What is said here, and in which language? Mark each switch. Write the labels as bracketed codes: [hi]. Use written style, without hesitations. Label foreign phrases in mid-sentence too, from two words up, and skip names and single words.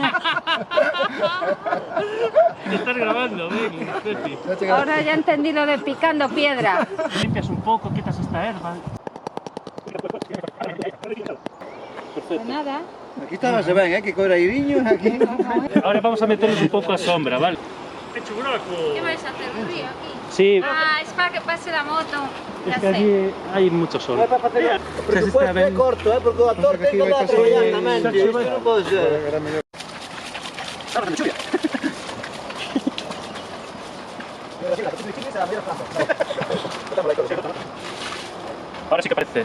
[es] Estás grabando, ven, Pepi. Ahora ya entendí lo de picando piedra. [gl] Limpias un pouco, quitas esta erva. [es] Pues nada. [gl] Aquí estábase ben, que co airiño aquí. [es] Ahora vamos a meternos [gl] un pouco a sombra, [es] vale? ¡Hecho buraco! ¿Qué vais a hacer? ¿Río aquí? Sí. Ah, es para que pase la moto. Es que allí hay mucho sol. [gl] O presupuesto é corto, porque o actor ten que andar traballando na mente. Isto non pode ser. [es] Ahora sí que parece.